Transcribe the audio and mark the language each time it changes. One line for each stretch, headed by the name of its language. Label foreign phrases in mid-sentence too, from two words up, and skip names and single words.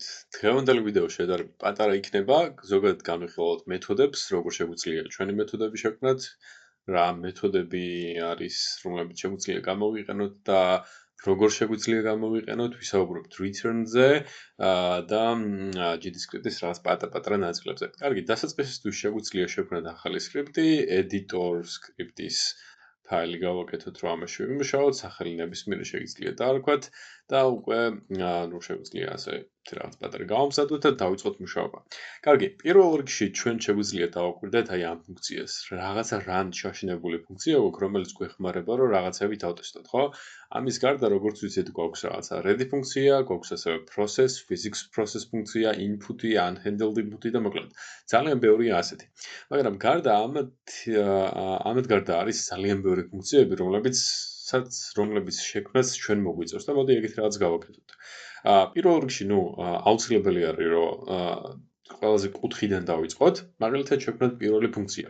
Georgian: დღევანდელი ვიდეო შედარებით პატარა იქნება, ზოგადად განვიხილოთ მეთოდებს, როგორ შეგვიძლია ჩვენი მეთოდები შექმნათ, რა მეთოდები არის, რომლებიც შეგვიძლია გამოვიყენოთ და როგორ შეგვიძლია გამოვიყენოთ, ვისაუბრებთ return-ზე და JavaScript-ის რაღაც პატარ-პატარა ნაწილებზე. კარგი, დასაწყისისთვის შეგვიძლია შექმნათ ახალი სკრიპტი,
English: editor script-
Georgian: ის ფაილი გავაკეთოთ, რომ ამაში ვიმუშაოთ, სახელი ნებისმიერი შეგიძლია დაარქვათ და უკვე ნუ შეგვიძლია ასე რაღაც პატარა გავამზადოთ და დავიწყოთ მუშაობა. კარგი, პირველ რიგში ჩვენ შეგვიძლია დავაკვირდეთ აი ამ ფუნქციას. რაღაცა run შაშინებული ფუნქცია გვაქვს, რომელიც გვეხმარება, რომ რაღაცები დავტესტოთ, ხო? ამის გარდა, როგორც ვიცით, გვაქვს რაღაცა ready ფუნქცია, გვაქვს ასევე
English: process, physics process
Georgian: ფუნქცია, input-ი,
English: unhandled input-
Georgian: ი და მოკლედ ძალიან ბევრია ასეთი. მაგრამ გარდა ამათ გარდა არის ძალიან ბევრი ფუნქციები, რომლებიც შექმნას ჩვენ მოგვიწევს და მოდი ეგეთ რაღაც გავაკეთოთ. პირველ რიგში, აუცილებელი არის, რომ ყველაზე კუთხიდან დავიწყოთ, მაგალითად შექმნათ პირველი ფუნქცია.